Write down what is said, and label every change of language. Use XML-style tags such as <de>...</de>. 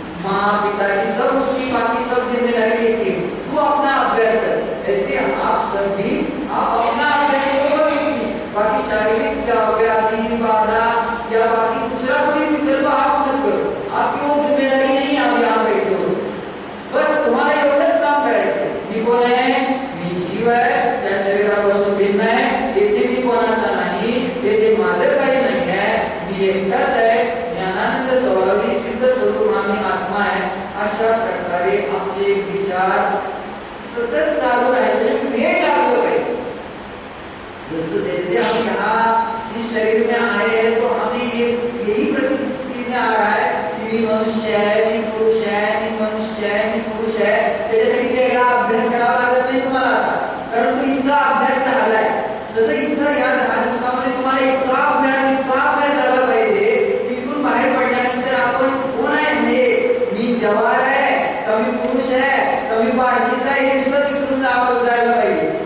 <hi>माँ पिताजी सब उसकी बाकी सब जिम्मेदारी लेती है, वो अपना अभ्यास कर। ऐसे आप सब भी आप अपना अभ्यास करो, बाकी शारीरिक व्याधि बाधा या बाकी दूसरा कोई विकल्प आप मत करो। आपकी वो जिम्मेदारी नहीं, आप यहाँ बैठे हो, बस</hi> <mr>तुम्हाला एवढंच काम करायचं। मी कोण आहे? मी जीव आहे, त्या शरीरापासून भिन्न आहे, येथे मी कोणाचा नाही, येथे माझं काही नाही आहे, मी एकटाच आहे, ज्ञानानंद स्वभावी सिद्ध स्वरूप आम्ही आत्मा आहे। अशा प्रकारे आपले विचार सतत चालू राहायचे, नेट लागलं पाहिजे।</mr> <hi>जैसे हम यहाँ इस शरीर में आए हैं तो हमें यही प्रतीति में आ रहा है कि मी मनुष्य है, मी पुरुष है, मी मनुष्य है, मी पुरुष है।</hi> <mr>त्याच्यासाठी वेगळा अभ्यास करावा लागत नाही तुम्हाला आता, कारण तो इतका अभ्यास झालाय। जसं इथं या 10 दिवसामध्ये तुम्हाला इतका अभ्यास झाला पाहिजे, इथून बाहेर पडल्यानंतर आपण कोण आहे, म्हणजे मी जवार आहे का मी पुरुष आहे का मी पारशीचा आहे, हे सुद्धा विसरून जायला पाहिजे।</mr>